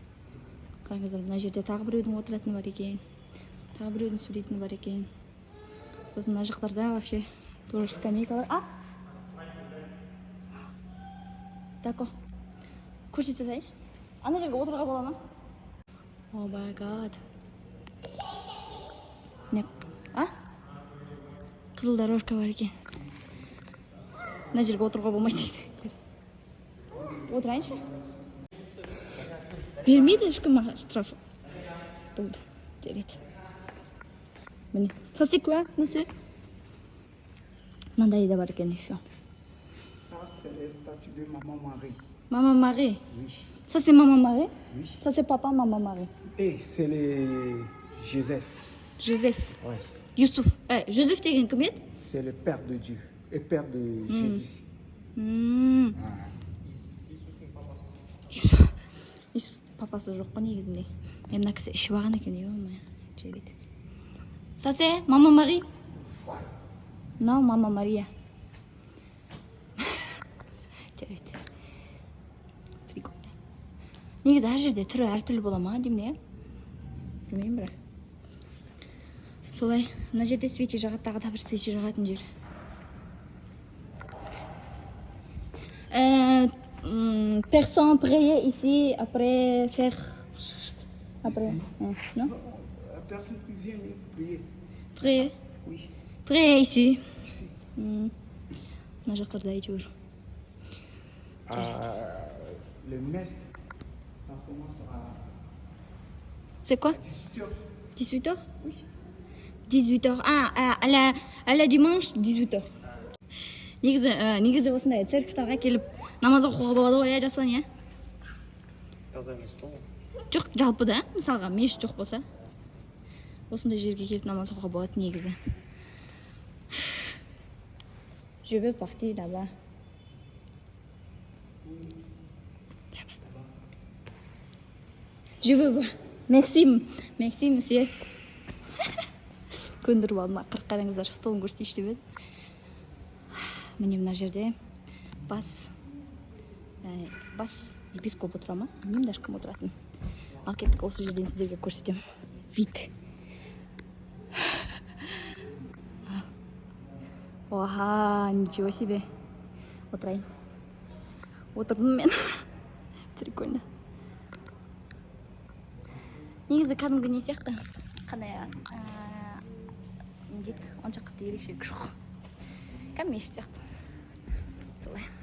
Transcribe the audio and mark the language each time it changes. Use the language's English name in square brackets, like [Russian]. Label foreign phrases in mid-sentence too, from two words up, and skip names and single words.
[Kazakh] Қараңыздар, мына жерде тағы біреудің отыратыны бар екен. Тағы біреудің сөйлейтіні бар екен. Сосын мына жақтарда [Russian] вообще тоже скамейка [Kazakh] бар. Тако. Көрсете салайыншы. Ана жерге отыруға бола ма? [English] О my god. [Kazakh] Не? Қызыл дорожка бар екен. Мына жерге отыруға болмайды дейді. Отырайыншы. Бермейді ешкім штраф. Болды. Жарайды. Міне. [French] Ça c'est quoi, monsieur? [Kazakh] Мынандай да бар екен еще. [French] Ça c'est les statues de Maman Marie. Maman Marie. Oui. Ça c'est Maman Marie? Oui. Ça c'est papa Maman Marie. Et c'est les Joseph. Joseph. Ouais. [Kazakh] Youssouf. Joseph деген кім еді? [French] C'est le père de Dieu et père de Jésus. [Kazakh] Иисус папасы жоқ қой негізінде. Мен мына кісі ішіп алған екен, ой-ой. Жарайды. [French] Ça c'est Maman Marie? Non, Maman Maria. [Kazakh] Жарайды. Прикольно. Негізі әр жерде түрі әртүрлі бола ма деймін, білмеймін бірақ. Солай, мына жерде свечи жағады, тағы да бір свечи жағатын жер. [French] Personne prier ici après faire. Après. Non? Personne qui vient prier. Prier. Oui. Prier ici. Ici. [Kazakh] Мына жақтарда әйтеуір. [French] Le messe, ça commence à C'est quoi? 18h. 18h? Oui. 18h. À la dimanche 18h. [Kazakh] Негізі осындай церковьтарға келіп намаз оқуға болады ғой, жасұлан, Таза емес қой. Жоқ, жалпы да, мысалға мешіт жоқ болса, осындай жерге келіп намаз оқуға болады негізі. [French] Je veux partir là-bas. Je veux. Merci, monsieur. [Kazakh] Көндіріп алдым, қараңыздар, столын көрсетейінші деп еді. Міне мына жерде бас епископ отыра ма? Білмеймін даже кім отыратын. Ал кеттік, осы жерден сіздерге көрсетемін. [Russian] Вид. Оха, ничего себе. [Kazakh] Отырайын. Отырдым мен. Прикольно. Негізі кәдімгі не сияқты? Қандай не дейді? Онша қатты ерекшелік жоқ. Кәдімгі мешіт сияқты. Солай.